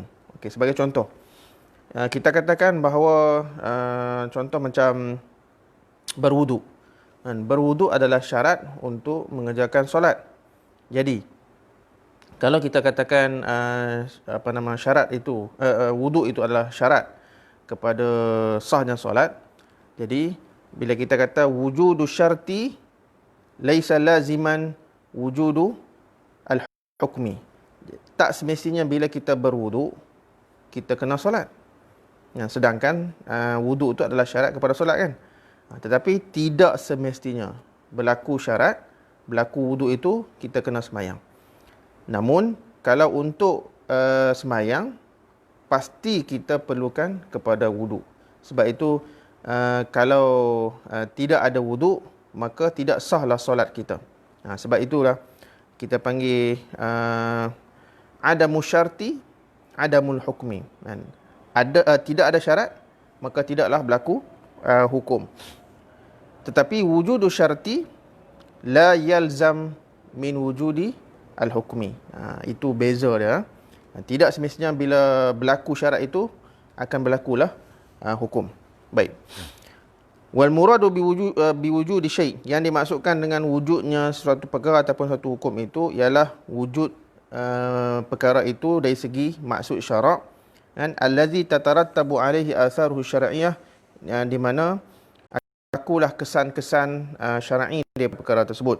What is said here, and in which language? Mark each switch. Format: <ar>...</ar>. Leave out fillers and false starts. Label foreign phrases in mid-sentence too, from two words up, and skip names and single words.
<ms>Okey, sebagai contoh, kita katakan bahawa contoh macam berwuduk. Berwuduk adalah syarat untuk mengerjakan solat. Jadi kalau kita katakan syarat itu wuduk itu adalah syarat kepada sahnya solat, jadi bila kita kata</ms> <ar>وجود الشرط ليس لازما وجود الحكم,</ar> <ms>tak semestinya bila kita berwuduk kita kena solat. Sedangkan wuduk itu adalah syarat kepada solat kan. Tetapi tidak semestinya berlaku syarat, berlaku wuduk itu kita kena semayang. Namun kalau untuk semayang, pasti kita perlukan kepada wuduk. Sebab itu kalau tidak ada wuduk, maka tidak sahlah solat kita. Sebab itulah kita panggil</ms> <ar>عدم الشرط عدم الحكم.</ar> <ms>Tidak ada syarat, maka tidaklah berlaku hukum.</ms> <ar>Tetapi وجود الشرط لا يلزم من وجود الحكم.</ar> <ms>Itu beza dia. Tidak semestinya bila berlaku syarat itu akan berlakulah hukum. Baik.</ms> <ar>والمراد بوجود الشيء',</ar> <ms>yang dimaksudkan dengan wujudnya sesuatu perkara ataupun suatu hukum itu ialah wujud perkara itu dari segi maksud syarak, dan</ms> <ar>الذي تترتب عليه آثاره الشرعية,</ar> <ms>di mana akulah kesan-kesan syar'i dari perkara tersebut.</ms>